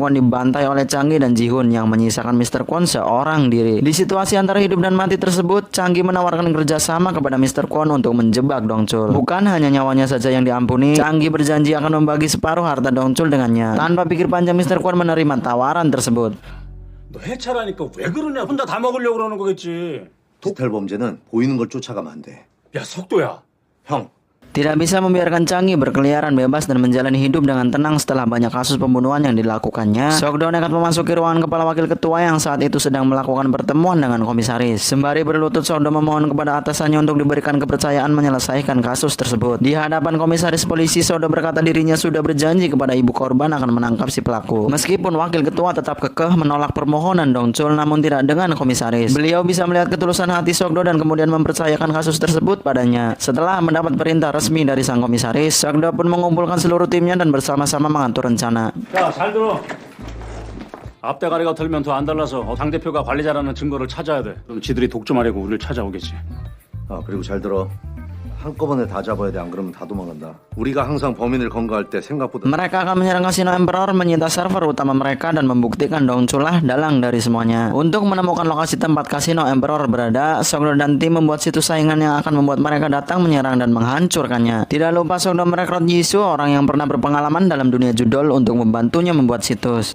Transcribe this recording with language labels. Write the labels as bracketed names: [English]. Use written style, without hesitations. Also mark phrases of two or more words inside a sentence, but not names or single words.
[Indonesian] Kwon dibantai oleh Changi dan Ji-hoon yang menyisakan Mr. Kwon seorang diri. Di situasi antara hidup dan mati tersebut, Changi menawarkan kerjasama kepada Mr. Kwon untuk menjebak Dongsul. Bukan hanya nyawanya saja yang diampuni, Changi berjanji akan membagi separuh harta Dongsul dengannya. Tanpa pikir panjang, Mr. Kwon menerima tawaran tersebut. [Korean] 너 해차라니까 왜 그러냐? 혼자 다 먹으려고 그러는 거겠지. 디지털 범죄는 보이는 걸 쫓아가면 안 돼. 야, 속도야. 형, [Indonesian] Tidak bisa membiarkan Changi berkeliaran bebas dan menjalani hidup dengan tenang setelah banyak kasus pembunuhan yang dilakukannya. Sokdo nekat memasuki ruangan kepala wakil ketua yang saat itu sedang melakukan pertemuan dengan komisaris. Sembari berlutut, Sokdo memohon kepada atasannya untuk diberikan kepercayaan menyelesaikan kasus tersebut. Di hadapan komisaris polisi, Sokdo berkata dirinya sudah berjanji kepada ibu korban akan menangkap si pelaku. Meskipun wakil ketua tetap kekeh menolak permohonan Dongsul, namun tidak dengan komisaris. Beliau bisa melihat ketulusan hati Sokdo dan kemudian mempercayakan kasus tersebut padanya. Setelah mendapat perintah resmi dari sang komisaris, Sokdo pun mengumpulkan seluruh timnya dan bersama-sama mengatur rencana. [Korean] 자, 잘 들어. 앞대가리가 털면 더 안 달라서 당대표가 관리자라는 증거를 찾아야 돼. 그럼 지들이 독점하려고 우리를 찾아오겠지. 그리고 잘 들어. 한꺼번에 다 잡아야 돼. 안 그러면 다 도망간다. 우리가 항상 범인을 검거할 때 생각보다 [Indonesian] Mereka akan menyerang kasino Emperor, menyita server utama mereka dan membuktikan Dongsul lah dalang dari semuanya. Untuk menemukan lokasi tempat kasino Emperor berada, Sokdo dan tim membuat situs saingan yang akan membuat mereka datang menyerang dan menghancurkannya. Tidak lupa Sokdo merekrut Jisoo, orang yang pernah berpengalaman dalam dunia judol, untuk membantunya membuat situs.